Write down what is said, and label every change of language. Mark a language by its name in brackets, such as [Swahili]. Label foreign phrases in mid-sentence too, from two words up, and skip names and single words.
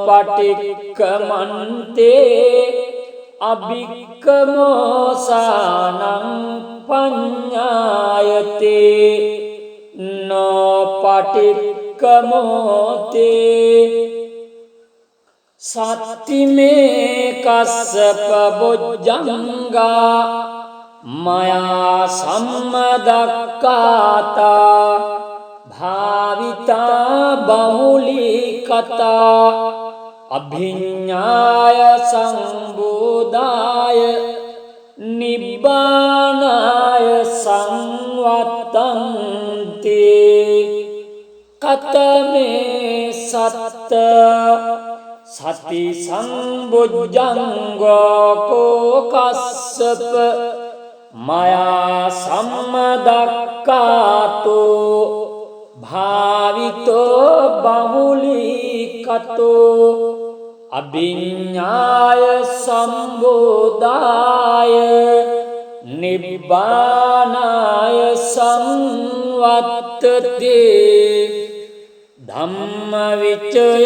[Pali] පටික්කමන්තේ අබික්කමෝසානං පඤ්ඤායතේ නෝ පටික්කමෝතේ සත්තිමේ කස්සප බොජ්ජංගා මයා සම්මදක්කාතා භාවිතා බහුලීකතා අභිඤ්ඤාය සංබෝධාය නිබ්බානාය සංවත්තන්ති කතමේ සත්ත සති සම්බොජ්ජංගෝ කෝ කස්සප මයා සම්මදක්කාතෝ භාවිතෝ බහුලීකතෝ අභිඤ්ඤාය සම්බෝධාය නිබ්බානාය සංවත්තතේ ධම්මවිචය